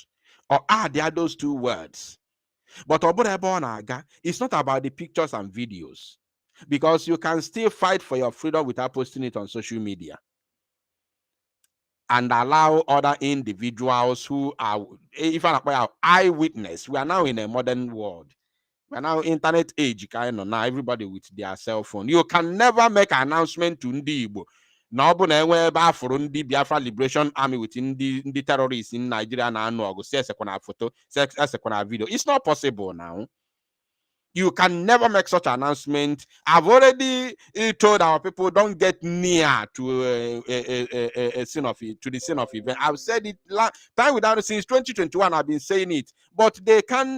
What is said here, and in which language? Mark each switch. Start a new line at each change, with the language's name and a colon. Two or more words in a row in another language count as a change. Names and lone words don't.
English: Or there those two words. But it's not about the pictures and videos, because you can still fight for your freedom without posting it on social media and allow other individuals who are, if I eyewitness. We are now in a modern world. We are now internet age, kind of now everybody with their cell phone. You can never make an announcement to Ndi Igbo.
Igbo: Na ọbụ na enwe ebe afụrụ ndị Biafra Liberation Army with ndị
English: terrorists in Nigeria
Igbo: na anụ ọgụ, sekwana photo, sekwana video.
English: It's not possible now. You can never make such an announcement. I've already told our people, don't get near to a scene of it, to the scene of event. I've said it time without since 2021. I've been saying it, but they can.